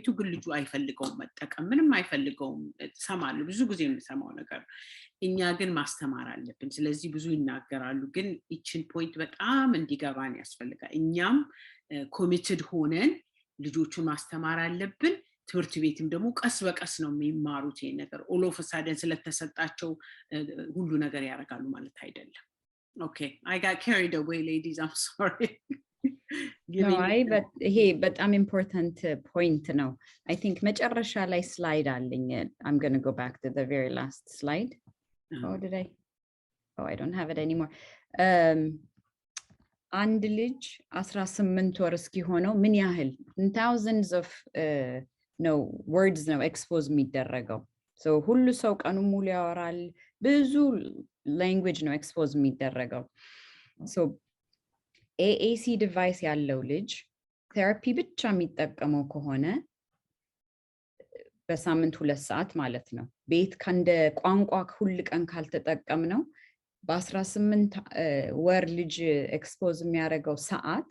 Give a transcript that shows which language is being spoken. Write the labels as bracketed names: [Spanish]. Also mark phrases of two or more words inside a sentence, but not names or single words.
[Amharic] ግን ልጁ አይፈልገውም መጠቀም፣ ምንም አይፈልገውም እሰማለሁ። ብዙ ጊዜ የምሰማው ነገር እኛ ግን ማስተማር አለብን። ስለዚህ ብዙ ይናገራሉ፣ ግን ይችን ፖይንት በጣም እንዲገባን ያስፈልጋል። እኛም ኮሚትድ ሆነን ልጆቹን ማስተማር አለብን። ትምህርት ቤትም ደግሞ ቀስ በቀስ ነው የሚማሩት። ይሄ ነገር ኦሎፈሳደን ስለተሰጣቸው ሁሉ ነገር ያደርጋሉ ማለት አይደለም። [English] Okay, I got carried away, ladies. I'm sorry. No, [Amharic] ይሄ በጣም [English] important point [Amharic] ነው. [English] I think [Amharic] መጨረሻ ላይ slide አለኝ. [English] I'm going to go back to the very last slide. Oh, did I? Oh, I don't have it anymore. [Amharic] አንድ ልጅ 18 ወር እስኪሆነው ምን ያህል [English] thousands of [Amharic] ነው words ነው expose የሚደረገው። So ሁሉ ሰው ቀኑ ሙሉ ያወራል፣ ብዙ language ነው expose የሚደረገው። So [English] AAC device [Amharic] ያለው ልጅ therapy ብቻ የሚጠቀመው ከሆነ በሳምንት 2 ሰዓት ማለት ነው። ቤት ከንደ ቋንቋ ሁሉ ቀን ካልተጠቀም ነው በ18 ወር ልጅ expose የሚያደርገው ሰዓት